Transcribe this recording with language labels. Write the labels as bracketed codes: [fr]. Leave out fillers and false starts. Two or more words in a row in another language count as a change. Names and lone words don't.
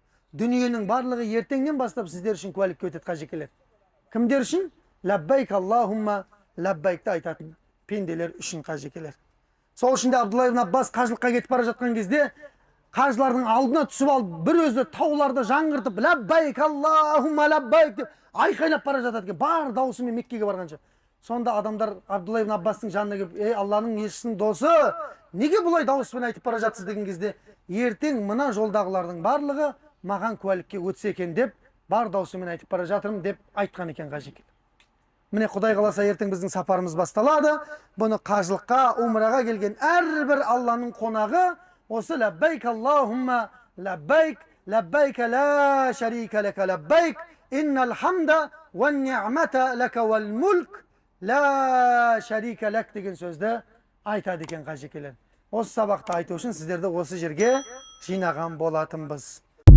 [kk] Дүниенің барлығы ертеңнен бастап сіздер үшін куәлікке өтеді қажекелер. Кімдер үшін? [ar] لبيك اللهم [kk] лаббайкты айтатын пенделер үшін қажекелер. Сол үшін де Абдулла ибн Аббас қажылыққа кетіп бара жатқан кезде қажылардың алдына түсіп алып, бір өзі тауларды жаңғыртып, [ar] لبيك اللهم لبيك [kk] деп айқайлап бара жатады екен, бар даусымен Меккеге барғанша. Сонда адамдар Абдулла ибн Аббастың жанына келіп, ей Алланың елшісінің досы, неге бұлай дауыспен айтып бара жатсыз деген кезде, ертең мына жолдағылардың барлығы маған куәлікке өтсе екен деп, бар даусымен айтып бара жатырмын деп айтқан екен қажеке. Міне Құдай қаласа ертең біздің сапарымыз басталады. Бұны қажылыққа, умраға келген әрбір Алланың қонағы осы [ar] لبيك اللهم لبيك، لبيك لا شريك لك لبيك، إن الحمد والنعمة لك والملك لا شريك لك [kk] деген сөзді айтады екен қажекелер. Осы сабақты айту үшін сіздерді осы жерге жинаған болатынбыз.